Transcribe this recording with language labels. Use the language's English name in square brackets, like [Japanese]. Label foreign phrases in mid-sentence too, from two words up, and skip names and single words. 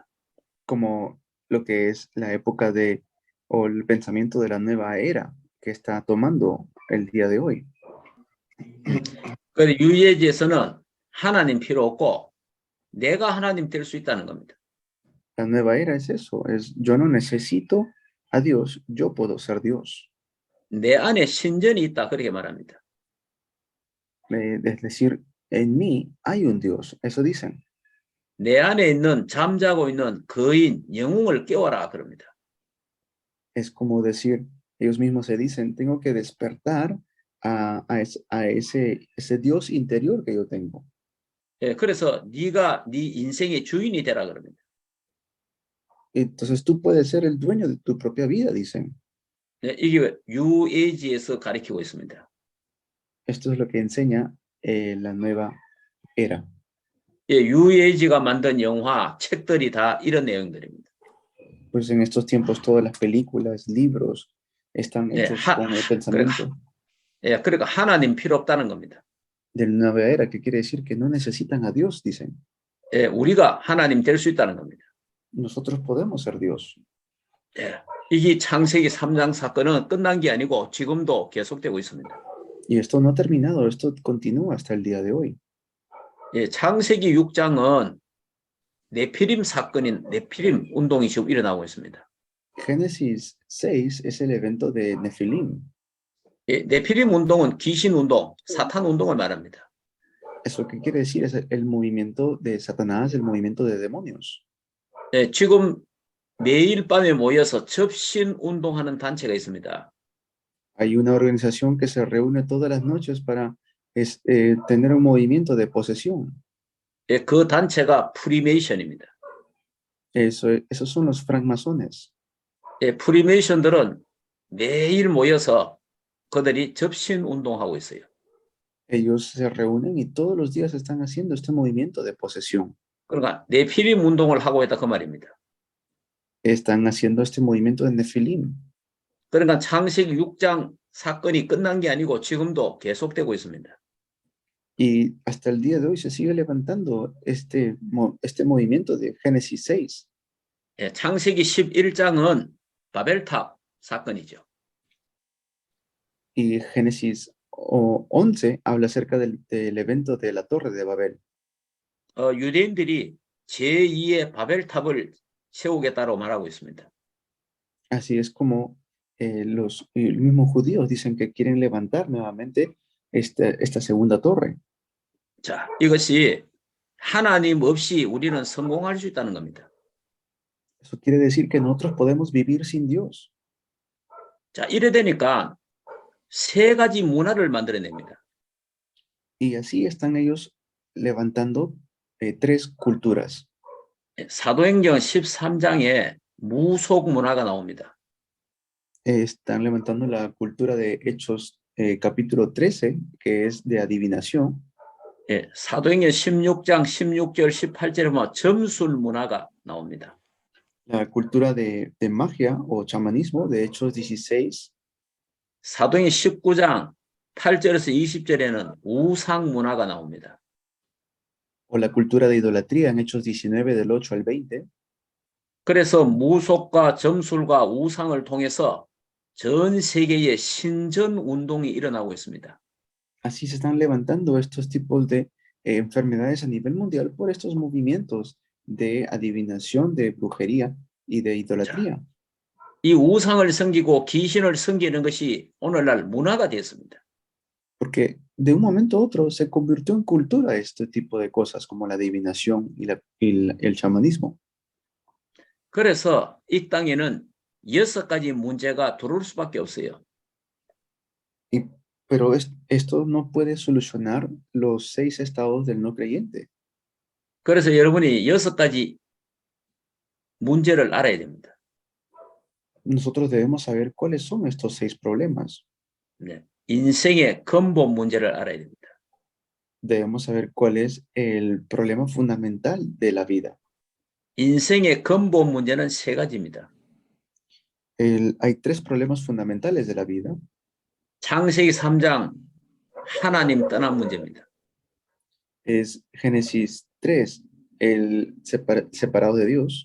[Spanish] Como lo que es la época de, o el pensamiento de la nueva era que está tomando el día de hoy. [Korean] 그래서 UAG에서는 하나님 필요 없고 내가 하나님 될 수 있다는 겁니다. [Spanish] La nueva era es eso, es yo no necesito a Dios, yo puedo ser Dios. [Korean] 내 안에 신전이 있다 그렇게 말합니다. [Spanish] Es decir, en mí hay un Dios, eso dicen. [Korean] 내 안에 있는 잠자고 있는 거인 영웅을 깨워라 그럽니다. [Spanish] Es como decir, ellos mismos se dicen, tengo que despertar a ese Dios interior que yo tengo. [Korean] 예, 그래서 네가 네 인생의 주인이 되라 그럽니다. [Spanish] Entonces tú puedes ser el dueño de tu propia vida, dicen. [Korean] 예, 이게 UAG에서 가르치고 있습니다. [Spanish] Esto es lo que enseña la nueva era. [Korean] 예, UAG가 만든 영화, 책들이 다 이런 내용들입니다. [Spanish] Pues en estos tiempos todas las películas, libros están [Korean] 예, [Spanish] hechos con el pensamiento [Korean] 예, 그러니까 하나님 필요 없다는 겁니다. [Spanish] de la nueva era, que quiere decir que no necesitan a Dios, dicen. [Korean] 예, 우리가 하나님 될 수 있다는 겁니다. [Spanish] Nosotros podemos ser Dios. [Korean] 예, 이게 창세기 3장 사건은 끝난 게 아니고 지금도 계속되고 있습니다. [Spanish] Y esto no ha terminado, esto continúa hasta el día de hoy. [Korean] 예, 창세기 6장은 네피림 사건인 네피림 운동이 지금 일어나고 있습니다. [Spanish] Génesis 6 es el evento de Nefilim. [Korean] 예, 네피림 운동은 귀신 운동, 사탄 운동을 말합니다. [Spanish] Eso que quiere decir es el movimiento de Satanás, el movimiento de demonios. [Korean] 예, 지금 매일 밤에 모여서 접신 운동하는 단체가 있습니다. [Spanish] Hay una organización que se reúne todas las noches para tener un movimiento de posesión. [Korean] 예, 그 단체가 프리메이션입니다. [Spanish] Esos son los francmasones. [Korean] 예, 프리메이션들은 매일 모여서 그들이 접신 운동하고 있어요. [Spanish] Ellos se reúnen y todos los días están haciendo este movimiento de posesión. [Korean] 그러니까 네피림 운동을 하고 있다 그 말입니다. [Spanish] Están haciendo este movimiento de Nefilim. [Korean] 그러니까 창세기 6장 사건이 끝난 게 아니고 지금도 계속되고 있습니다. [Spanish] Y hasta el día de hoy se sigue levantando este movimiento de Génesis 6. [Korean] 예, 창세기 11장은 바벨탑 사건이죠. [Spanish] Y Génesis 11 habla acerca del evento de la Torre de Babel. [Korean] 유대인들이 제2의 바벨탑을 세우겠다고 말하고 있습니다. [Spanish] Así es como los mismos judíos dicen que quieren levantar nuevamente esta segunda torre. [Korean] 자, 이것이 하나님 없이 우리는 성공할 수 있다는 겁니다. [Spanish] Eso quiere decir que nosotros podemos vivir sin Dios. [Korean] 자, 이래 되니까 세 가지 문화를 만들어냅니다. [Spanish] Y así están ellos levantando tres culturas. [Korean] 사도행전 13장에 무속 문화가 나옵니다. [Spanish] Están levantando la cultura de Hechos capítulo 13, que es de adivinación. [Korean] 예, 사도행전 16장 16절 18절에 보면 점술 문화가 나옵니다. [Spanish] La cultura de magia o chamanismo de Hechos 16. [Korean] 사도행전 19장 8절에서 20절에는 우상 문화가 나옵니다. [Spanish] O la cultura de idolatría en Hechos 19 del 8 al 20. [Korean] 그래서 무속과 점술과 우상을 통해서 전 세계에 신전 운동이 일어나고 있습니다. [Spanish] Así se están levantando estos tipos de enfermedades a nivel mundial por estos movimientos de adivinación, de brujería y de idolatría. [Korean] 이 우상을 섬기고 귀신을 섬기는 것이 오늘날 문화가 됐습니다. [Spanish] Porque de un momento a otro se convirtió en cultura este tipo de cosas como la adivinación y el chamanismo. [Korean] 그래서 이 땅에는 6가지 문제가 들어올 수밖에 없어요. [Spanish] Pero esto no puede solucionar los 6 estados del no creyente. [Korean] 그래서 여러분이 6가지 문제를 알아야 됩니다. [Spanish] Nosotros debemos saber cuáles son estos 6 problemas. [Korean] 네. 인생의 근본 문제를 알아야 됩니다. [Spanish] Debemos saber cuál es el problema fundamental de la vida. [Korean] 인생의 근본 문제는 3가지입니다. [Spanish] Hay 3 problemas fundamentales de la vida. [Korean] 창세기 3장 하나님 떠난 문제입니다. [Spanish] Es Génesis 3, el separado de Dios.